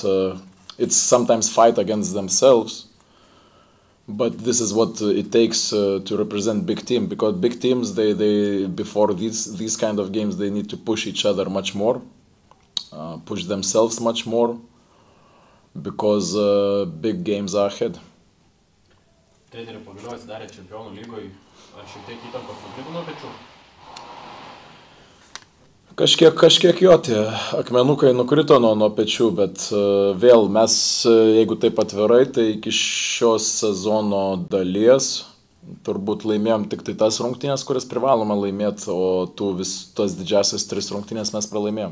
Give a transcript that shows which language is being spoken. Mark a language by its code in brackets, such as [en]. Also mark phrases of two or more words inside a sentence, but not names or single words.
[en] It's sometimes fight against themselves, but this is what it takes to represent big team, because big teams they before these kind of games they need to push each other much more, push themselves much more, because big games are ahead. [lt] Treneri pagaliau atsidarė Čempionų lygoje, ar šiek tiek įtampos nukrito nuo pečių? Kažkiek jo tie akmenukai nukrito nuo pečių, bet vėl mes, jeigu taip atvirai, tai iki šios sezono dalies turbūt laimėjom tik tai tas rungtynės, kurias privalome laimėti, o tas didžiasias 3 rungtynės mes pralaimėjom.